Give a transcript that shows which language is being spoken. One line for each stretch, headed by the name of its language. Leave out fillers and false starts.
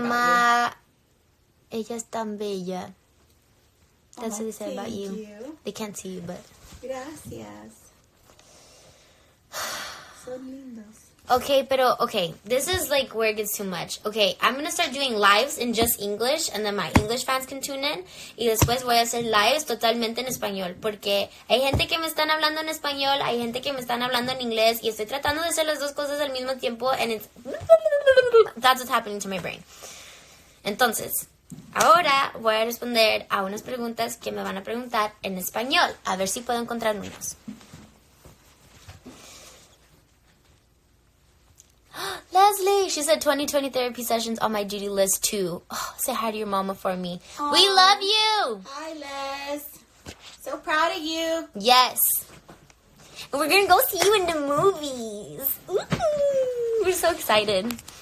Spanish: mamá. Ella es tan bella.
English: That's what they say about Thank you. They can't see you, but...
Spanish: Gracias. Son lindos.
English: Okay, this is like where it gets too much. Okay, I'm gonna start doing lives in just English, and then my English fans can tune in.
Spanish: Y después voy a hacer lives totalmente en español, porque hay gente que me están hablando en español, hay gente que me están hablando en inglés, y estoy tratando de hacer las dos cosas al mismo tiempo,
English: and it's... That's what's happening to my brain.
Spanish: Entonces, ahora voy a responder a unas preguntas que me van a preguntar en español. A ver si puedo encontrar unos.
English: Leslie, she said 2020 therapy sessions on my duty list too. Oh, say hi to your mama for me. Aww. We love you. Hi, Les. So proud of you. Yes. And we're going to go see you in the movies. Ooh, we're so excited.